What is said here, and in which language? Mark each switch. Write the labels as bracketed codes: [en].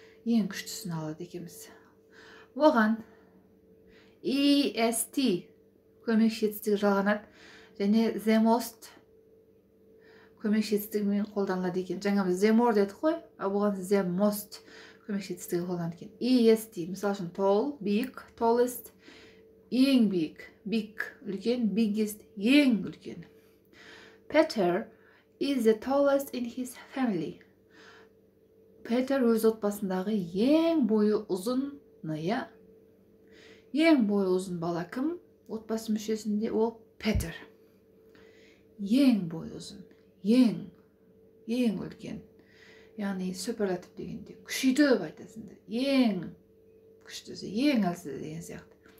[kk] ең күштісін алады екенбіз. Оған est көмекші етістігі жалғанады және the most көмекші етістігімен қолданылады екен. Жаңа біз the more дедік қой, бұған the most көмекші етістігі қолданылады екен. est мысалы үшін tall, big, tallest ең биік, big үлкен, biggest ең үлкен. [en] Peter is the tallest in his family. [kk] Peter өз отбасындағы ең бойы ұзын, я. Ең бойы ұзын бала кім? Отбасы мүшесінде ол Peter. Ең бойы ұзын, ең үлкен. Яғни суперлатив дегенде күшейтіп айтасыңдар. Ең күштісі, ең әлсізі деген сияқты.